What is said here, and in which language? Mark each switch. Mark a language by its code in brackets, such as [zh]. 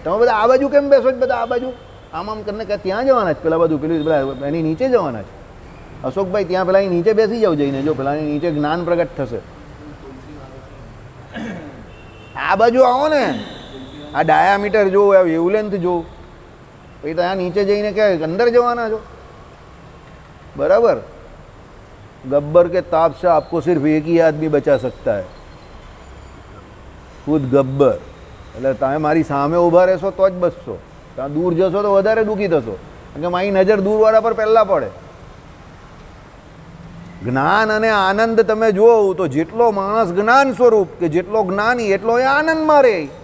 [gu] તમે બધા આ બાજુ કેમ બેસો જ? બધા આ બાજુ આમ આમ કરીને કે ત્યાં જવાના જ, પેલા બધું પેલું પેલા એની નીચે જવાના છે. અશોકભાઈ ત્યાં પેલા નીચે બેસી જાવ જઈને, જો પેલાની નીચે જ્ઞાન પ્રગટ થશે. આ બાજુ આવો ને, આ ડાયામીટર જો, આ વેવલેન્થ જો, પછી ત્યાં નીચે જઈને કે અંદર જવાના છો? બરાબર. [hi] ગબ્બર के ताप से आपको सिर्फ एक ही आदमी बचा सकता है, खुद गब्बर. [gu] એટલે તમે મારી સામે ઊભા રહેશો તો જ બચશો, ત્યાં દૂર જશો તો વધારે દુઃખી થશો, કારણ કે મારી નજર દૂરવાળા પર પહેલાં પડે. જ્ઞાન અને આનંદ તમે જુઓ તો જેટલો માણસ જ્ઞાન સ્વરૂપ કે જેટલો જ્ઞાની એટલો એ આનંદમાં રહે.